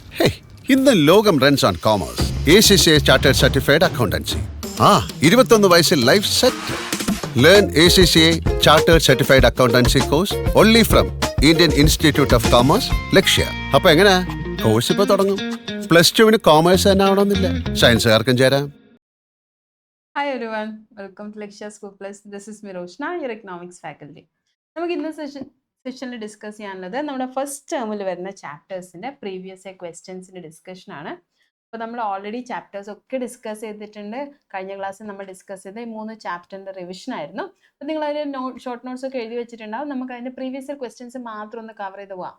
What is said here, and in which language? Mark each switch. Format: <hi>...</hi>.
<ml>Hey, ഇന്ന് ലോകം runs on commerce. ACCA chartered certified accountancy. 21 വയസ്സിൽ life set.</ml> <en>learn ACCA chartered certified accountancy course only from Indian institute of commerce,</en> <ml>ലക്ഷ്യ. അപ്പൊ എങ്ങനെയാ? Course ഇപ്പൊ തുടങ്ങും. +2 commerce തന്നെ ആവണമെന്നില്ല, സയൻസുകാർക്കും ചേരാം.</ml> <en>Hi everyone, welcome to Lakshya School Plus. This is Miroshna, your economics faculty.</en> <ml>നമുക്ക് ഇന്ന് സെഷനിൽ ഡിസ്കസ് ചെയ്യാനുള്ളത് നമ്മുടെ ഫസ്റ്റ് ടേമിൽ വരുന്ന ചാപ്റ്റേഴ്സിൻ്റെ പ്രീവിയസ് ഇയർ ക്വസ്റ്റ്യൻസിൻ്റെ ഡിസ്കഷനാണ്. അപ്പോൾ നമ്മൾ ഓൾറെഡി ചാപ്റ്റേഴ്സ് ഒക്കെ ഡിസ്കസ് ചെയ്തിട്ടുണ്ട്. കഴിഞ്ഞ ക്ലാസ്സിൽ നമ്മൾ ഡിസ്കസ് ചെയ്ത ഈ 3 ചാപ്റ്ററിൻ്റെ റിവിഷൻ ആയിരുന്നു. അപ്പോൾ നിങ്ങൾ അതിൻ്റെ ഷോർട്ട് നോട്ട്സ് ഒക്കെ എഴുതി വെച്ചിട്ടുണ്ടാവും. നമുക്ക് അതിൻ്റെ പ്രീവിയസ് ഇയർ ക്വസ്റ്റ്യൻസ് മാത്രം ഒന്ന് കവർ ചെയ്ത് പോകാം.</ml>